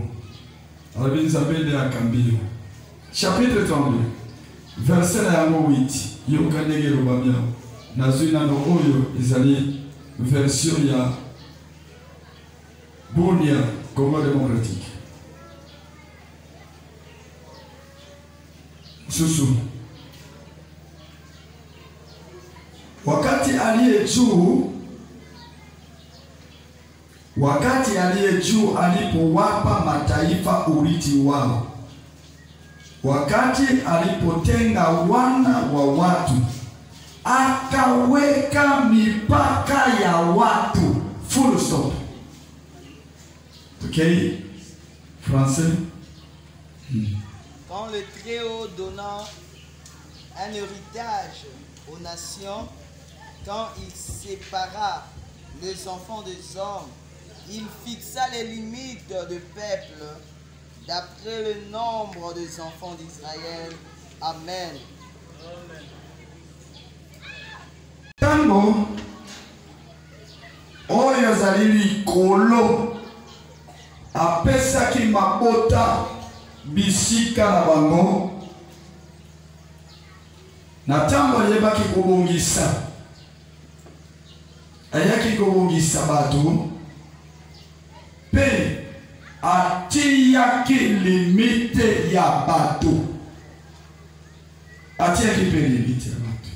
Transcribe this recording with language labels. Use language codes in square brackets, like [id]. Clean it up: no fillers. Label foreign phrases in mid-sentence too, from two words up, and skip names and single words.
[ln] Alobi nzambe nde akambio. Chapitre 32 verset na yango 8. Yoka ndenge lobamia nazwi nano oyo ezali version ya Bunia Congo démocratique. [sw] Susu wakati aliye juu alipowapa mataifa urithi wao, wakati alipotenga wana wa watu, akaweka mipaka ya watu. [en] Full stop. Ok? [fr] Français? Quand le Très-Haut donna un héritage aux nations, quand il sépara les enfants des hommes, il fixa les limites de peuple d'après le nombre des enfants d'Israël. Amen. [ln] Tango oyo zalili kolo apesaki mabota bisika na bango na tango yebaki kobongisa ayaki kobongisa bato pe atiyaki limite ya bato, atiyaki pe limite ya bato.